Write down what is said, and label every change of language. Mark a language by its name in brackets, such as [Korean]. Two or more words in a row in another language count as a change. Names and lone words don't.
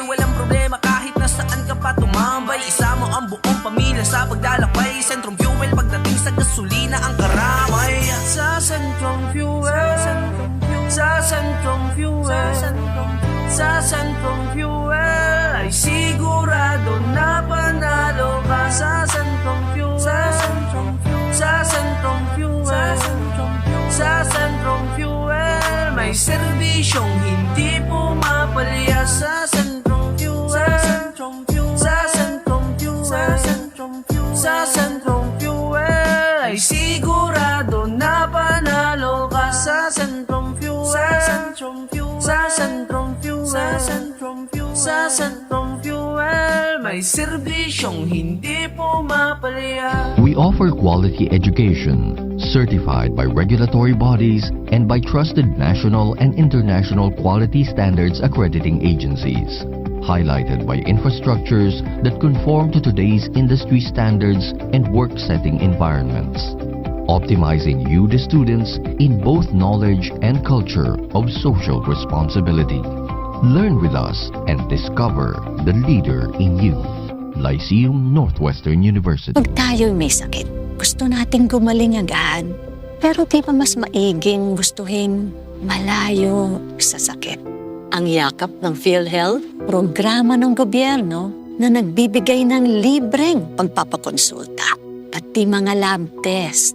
[Filipino] Walang problema kahit nasaan ka pa tumambay. Isa mo ang buong pamilya sa paglalakbay. Centrum Fuel pagdating sa gasolina ang karamay. Sa Centrum Fuel, sa Centrum Fuel, sa Centrum Fuel ay sigurado na panalo ka. Sa Centrum Fuel, sa Centrum Fuel, sa Centrum Fuel, sa Centrum Fuel may serbisyong hindi pumapalya. Sa Centrum Fuel, sa Centrum Fuel, sa Centrum Fuel, sa Centrum Fuel, sa Centrum Fuel ay sigurado na panalo ka. Sa Centrum Fuel, sa Centrum Fuel, sa Centrum Fuel, sa Centrum Fuel, sa Centrum Fuel may serbisyong hindi pumapalya. [English] We offer quality education, certified by regulatory bodies and by trusted national and international quality standards accrediting agencies, highlighted by infrastructures that conform to today's industry standards and work-setting environments, optimizing you, the students, in both knowledge and culture of social responsibility. Learn with us and discover the leader in you. Lyceum Northwestern University. [Filipino] Pag tayo'y may sakit, gusto nating gumaling agad. Pero di ba mas maiging gustuhin malayo sa sakit? Ang yakap ng PhilHealth, programa ng gobyerno na nagbibigay ng libreng pagpapakonsulta, pati mga [English] lab test.